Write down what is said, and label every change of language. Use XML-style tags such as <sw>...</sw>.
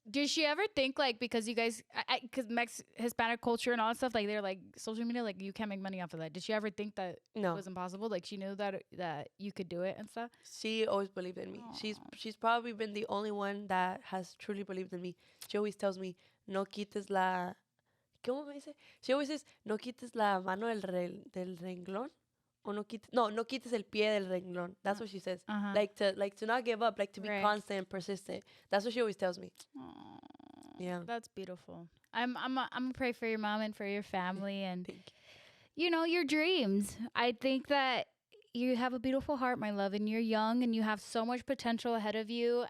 <en>Did she ever think, like, because you guys, because Hispanic culture and all that stuff, like, they're like, social media, like, you can't make money off of that. Did she ever think that it was impossible? Like, she knew that you could do it and stuff? She always believed in me. Aww. She's probably been the only one that has truly believed in me. She always tells me,</en> <es>no quites la... ¿Cómo me dice?</es> <en>She always says,</en> <es>no quites la mano del renglón. O no quites el pie del renglón.</es> <en>That's what she says. Like to not give up, like to be constant and persistent. That's what she always tells me. Aww, yeah, that's beautiful. I'm gonna pray for your mom and for your family and your dreams. I think that you have a beautiful heart, my love, and you're young and you have so much potential ahead of you.</en>